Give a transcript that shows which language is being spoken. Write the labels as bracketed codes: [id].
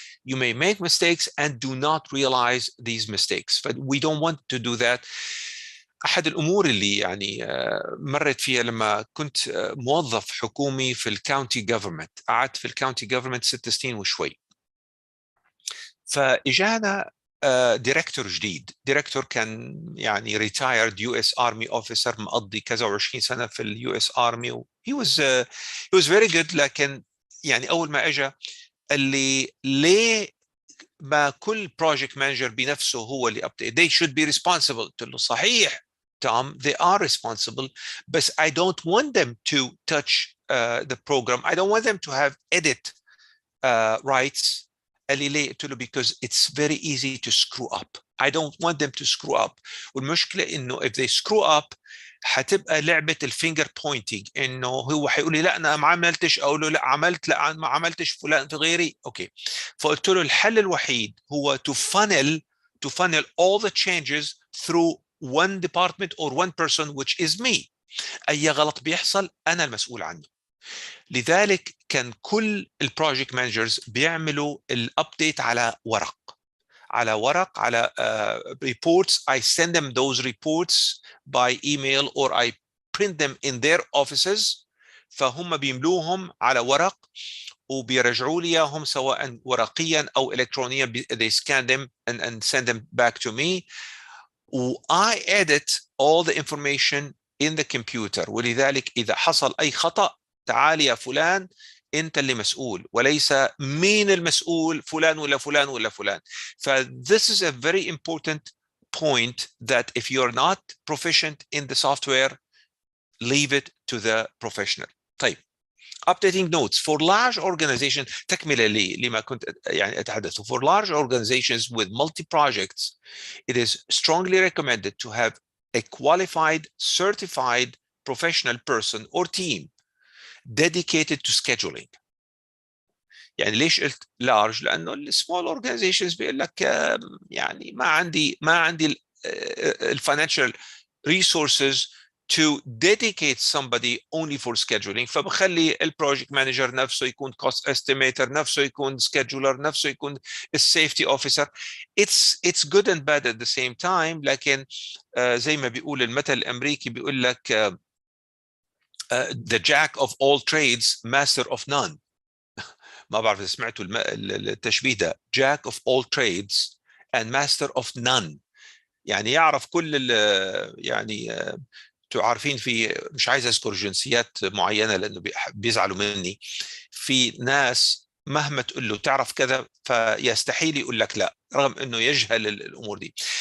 [en] You may make mistakes and do not realize these mistakes. But we don't want to do that. [ar] أحد الأمور اللي يعني مرت فيها لما كنت موظف حكومي في الكاونتي جوفرمنت، قعدت في الكاونتي جوفرمنت 6 سنين وشوي. فإجانا ديريكتور جديد. ديريكتور كان يعني ريتايرد يو اس ارمي اوفيسر، مقضي كذا و20 سنه في اليو اس ارمي. [en] he was very good. [ar] لكن يعني اول ما اجى قال لي ليه ما كل بروجكت مانجر بنفسه هو اللي update؟ [en] they should be responsible. [ar] قلت له صحيح [en] Tom, they are responsible, but I don't want them to touch the program. I don't want them to have edit rights. [ar] قال لي ليه؟ قلت له [en] because it's very easy to screw up. I don't want them to screw up. [ar] والمشكلة إنه [en] if they screw up [ar] هتبقى لعبه الفينجر بوينتنج، انه هو هيقول لي لا انا ما عملتش، اقول له لا عملت، لا ما عملتش، فلان في غيري. اوكي، فقلت له الحل الوحيد هو [en] to funnel all the changes through one department or one person which is me. [ar] اي غلط بيحصل انا المسؤول عنه. لذلك كان كل البروجكت مانجرز بيعملوا الابديت على ورق، على reports. [en] I send them those reports by email or I print them in their offices. [ar] فهم بيملوهم على ورق وبيرجعوا لي اياهم سواء ورقيا او الكترونيا. [en] They scan them and send them back to me. I edit all the information in the computer. [ar] ولذلك إذا حصل أي خطأ تعال يا فلان أنت اللي مسؤول، وليس مين المسؤول، فلان ولا فلان ولا فلان. [en] This is a very important point, that if you're not proficient in the software, leave it to the professional. طيب، updating notes for large organizations. [ar] تكملة لما كنت يعني أتحدث. [en] For large organizations with multi-projects, it is strongly recommended to have a qualified, certified professional person or team dedicated to scheduling. [ar] يعني ليش قلت large؟ لأنه السمول organizations بيقول لك يعني ما عندي [en] financial resources to dedicate somebody only for scheduling. [ar] فبخلي البروجكت مانجر نفسه يكون cost estimator، نفسه يكون scheduler، نفسه يكون safety officer. [en] It's good and bad at the same time. [ar] لكن زي ما بيقول المثل الأمريكي بيقول لك [en] the jack of all trades, master of none. [ar] ما بعرف إذا سمعتوا التشبيه ده، [en] jack of all trades and master of none. [ar] يعني يعرف كل يعني عارفين، في مش عايز اذكر جنسيات معينه لانه بيزعلوا مني، في ناس مهما تقول له تعرف كذا فيستحيل يقول لك لا، رغم انه يجهل الامور دي.